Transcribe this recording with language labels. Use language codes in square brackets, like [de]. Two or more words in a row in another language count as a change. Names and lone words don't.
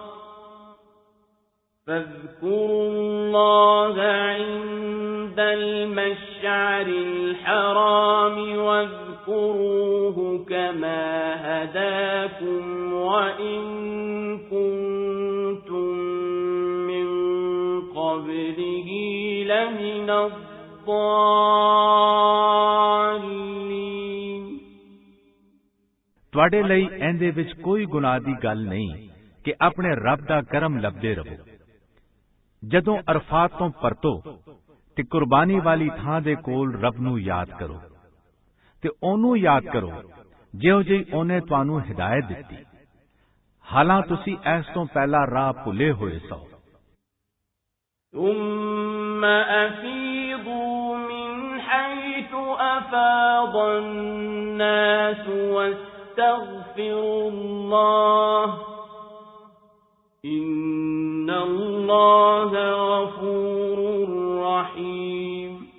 [ar] فاذكروا الله عند المشعر الحرام واذكروه كما هداكم وإن كنتم من قبله لمن الضالين। [pa] ਤੁਹਾਡੇ ਲਈ ਇਹਦੇ ਵਿੱਚ ਕੋਈ ਗੁਨਾਹ ਦੀ ਗੱਲ ਨਹੀਂ ਕਿ ਆਪਣੇ ਰੱਬ ਦਾ ਕਰਮ ਲੱਭਦੇ ਰਹੋ। ਜਦੋਂ ਅਰਫਾਤ ਤੋਂ ਪਰਤੋ ਤੇ ਕੁਰਬਾਨੀ ਵਾਲੀ ਥਾਂ ਦੇ ਕੋਲ ਰੱਬ ਨੂੰ ਯਾਦ ਕਰੋ ਤੇ ਉਹਨੂੰ ਯਾਦ ਕਰੋ ਜਿਹੋ ਜਿਹੀ ਉਹਨੇ ਤੁਹਾਨੂੰ ਹਿਦਾਇਤ ਦਿੱਤੀ, ਹਾਲਾਂ ਤੁਸੀਂ ਇਸ ਤੋਂ ਪਹਿਲਾਂ ਰਾਹ ਭੁੱਲੇ ਹੋਏ ਸੋ। [ar] ثم أفيضوا من حيث أفاض الناس واستغفروا الله إن الله غفور رحيم۔